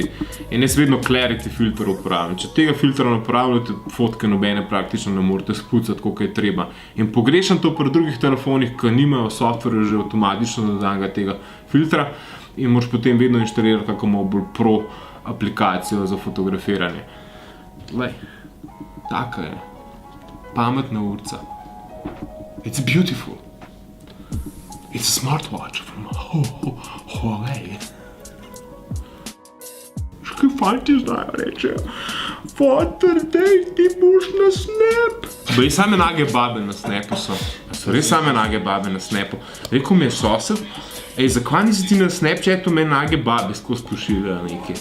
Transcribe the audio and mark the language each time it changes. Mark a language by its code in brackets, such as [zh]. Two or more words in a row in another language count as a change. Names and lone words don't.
[sl] In jaz vedno Clarity filter uporabljam. Če tega filtra ne uporabljate, fotke nobene praktično ne morete spucati, koliko je treba. In pogrešam to pri drugih telefonih, ki nimajo software že avtomatično dodanega tega filtra in moraš potem vedno inštalirati kako malo bolj pro aplikacijo za fotografiranje. Glej, taka je. Pametna urca. [en] It's beautiful. It's a smartwatch from Huawei. [sl] Škaj fanti znajo rečejo. Fotor, dej, ti boš na Snap. Bej, same nage babe na Snapu so. So res same nage babe na Snapu. Rekel mi je sosed, zakaj nisi ti na Snapchatu meni nage babe skozi pošiljajo nekaj?